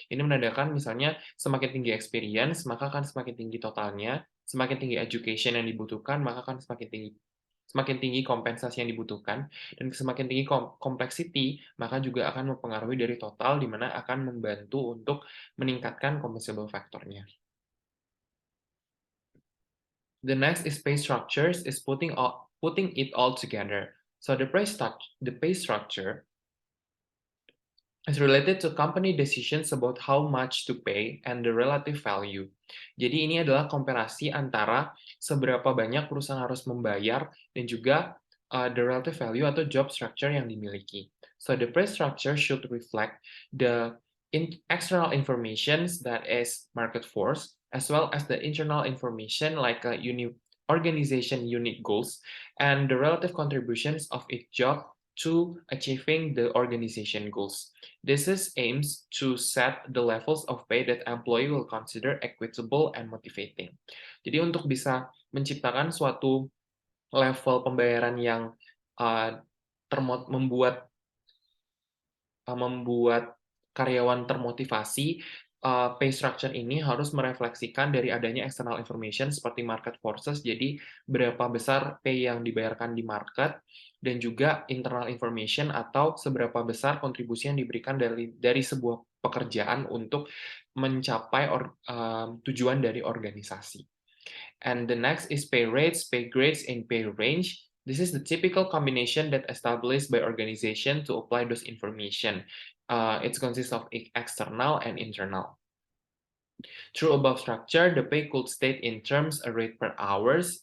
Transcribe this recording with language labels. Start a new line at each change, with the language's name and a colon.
Indonesian: Ini menandakan misalnya semakin tinggi experience, maka akan semakin tinggi totalnya, semakin tinggi education yang dibutuhkan, maka akan semakin tinggi kompensasi yang dibutuhkan, dan semakin tinggi complexity, maka juga akan mempengaruhi dari total, di mana akan membantu untuk meningkatkan compensable factor-nya.
English: The next is pay structures, is putting it all together. So the pay structure is related to company decisions about how much to pay and the relative value.
Indonesian: Jadi ini adalah komparasi antara seberapa banyak perusahaan harus membayar dan juga
English: the relative value
Indonesian: atau job structure yang dimiliki.
English: So the pay structure should reflect the external information that is market force, as well as the internal information like organization unit goals and the relative contributions of each job to achieving the organization goals. This is aims to set the levels of pay that employee will consider equitable and motivating.
Indonesian: Jadi untuk bisa menciptakan suatu level pembayaran yang uh, membuat karyawan termotivasi, pay structure ini harus merefleksikan dari adanya external information seperti market forces, jadi berapa besar pay yang dibayarkan di market, dan juga internal information atau seberapa besar kontribusi yang diberikan dari sebuah pekerjaan untuk mencapai tujuan dari organisasi.
English: And the next is pay rates, pay grades, and pay range. This is the typical combination that established by organization to apply those information. It consists of external and internal. Through above structure, the pay could state in terms a rate per hours.